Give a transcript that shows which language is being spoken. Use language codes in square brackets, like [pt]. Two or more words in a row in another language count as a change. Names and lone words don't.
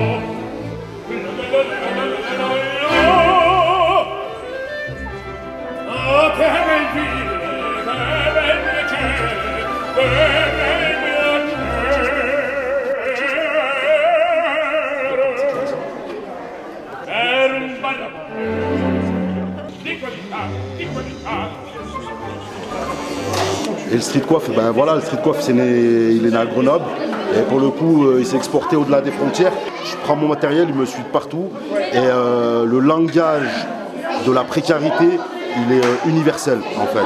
[it] che bel vivere, che bel piacere, che bel piacere per un ballo [fr] Et le street coiffe, ben voilà, le street coiffe il est né à Grenoble et pour le coup il s'est exporté au-delà des frontières. Je prends mon matériel, il me suit de partout et le langage de la précarité il est universel en fait.